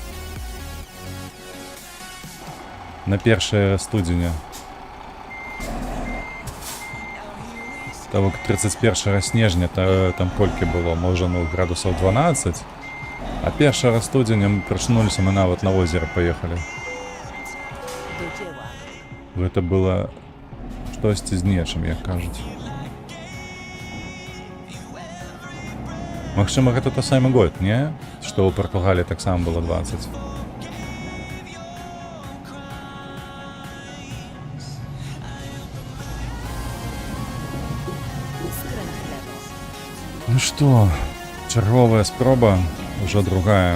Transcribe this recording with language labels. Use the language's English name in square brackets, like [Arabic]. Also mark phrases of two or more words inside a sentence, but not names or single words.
[Belarusian] На 1 студзеня. Того 31 снежня там колькі было, можа, ну, градусаў 12. А 1 студзеня мы прачнуліся, мы нават на озера паехалі. [Polish] Do dzieła. [Belarusian] Гэта было штосьці з нечым, як кажуць. Магчыма, гэта той самы год, не? Што ў Партугаліі таксама было 20. [Polish] Skręć w lewo. [Belarusian] Ну што, чарговая спроба, ўжо другая.